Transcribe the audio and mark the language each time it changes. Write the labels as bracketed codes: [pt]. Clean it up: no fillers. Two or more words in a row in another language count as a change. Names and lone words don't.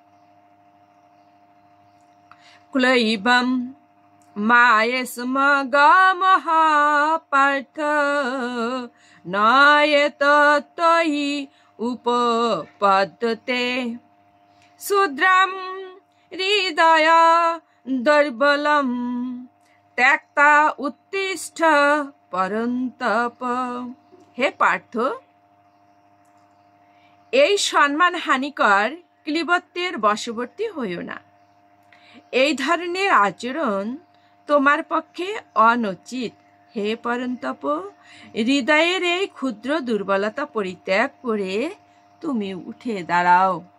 [sa] क्लैवं मायस्मगमः पार्थ नयतत्त्वयि उपपद्यते शूद्रं हृदय दुर्बलं त्यक्ता उत्तिष्ठ परन्तप। [bn] হে পার্থ, এই সম্মান হানিকর ক্লীবত্বের বশবর্তী হইও না। এই ধরনের আচরণ তোমার পক্ষে অনুচিত। হে পরন্তপ, হৃদয়ের এই ক্ষুদ্র দুর্বলতা পরিত্যাগ করে তুমি উঠে দাঁড়াও।